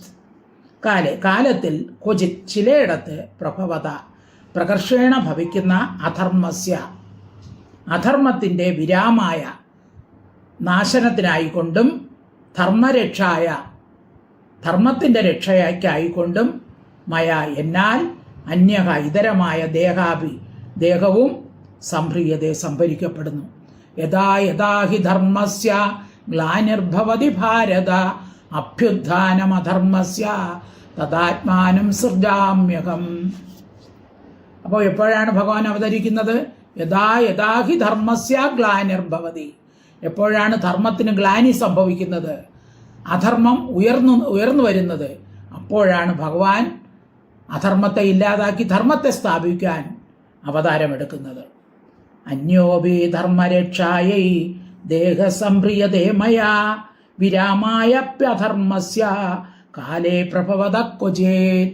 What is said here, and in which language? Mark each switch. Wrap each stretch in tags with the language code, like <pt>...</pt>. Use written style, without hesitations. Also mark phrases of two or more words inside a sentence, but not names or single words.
<ml>കാലത്തിൽ ക്വചിത് ചിലയിടത്ത്</ml> <sa>പ്രഭവത പ്രകർഷേണ</sa> <ml>ഭവിക്കുന്ന അധർമ്മസ്യ അധർമ്മത്തിൻ്റെ വിരാമായ നാശനത്തിനായിക്കൊണ്ടും ധർമ്മരക്ഷായ ധർമ്മത്തിൻ്റെ രക്ഷയ്ക്കായിക്കൊണ്ടും മയ എന്നാൽ അന്യഹ ഇതരമായ ദേഹാഭി ദേഹവും സംഭ്രിയതേ സംഭരിക്കപ്പെടുന്നു.</ml> <sa>യഥാ യഥാ ഹി ധർമ്മസ്യ ഗ്ലാനിർഭവതി ഭാരത അഭ്യുത്ഥാനമധർമ്മസ്യ തദാത്മാനം സൃജാമ്യഹം.</sa> <ml>അപ്പോൾ എപ്പോഴാണ് ഭഗവാൻ അവതരിക്കുന്നത്?</ml> <sa>യഥാ യഥാ ഹി ധർമ്മസ്യ ഗ്ലാനിർഭവതി.</sa> <ml>എപ്പോഴാണ് ധർമ്മത്തിന് ഗ്ലാനി സംഭവിക്കുന്നത്, അധർമ്മം ഉയർന്നു വരുന്നത്, അപ്പോഴാണ് ഭഗവാൻ അധർമ്മത്തെ ഇല്ലാതാക്കി ധർമ്മത്തെ സ്ഥാപിക്കാൻ അവതാരമെടുക്കുന്നത്.</ml> <sa>അന്യോപി ധർമ്മരക്ഷായൈ ദേഹസംഭ്രിയതേ മയാ വിരാമായപ്യധർമ്മസ്യ കാലേ പ്രഭവത ക്വചിത്.</sa>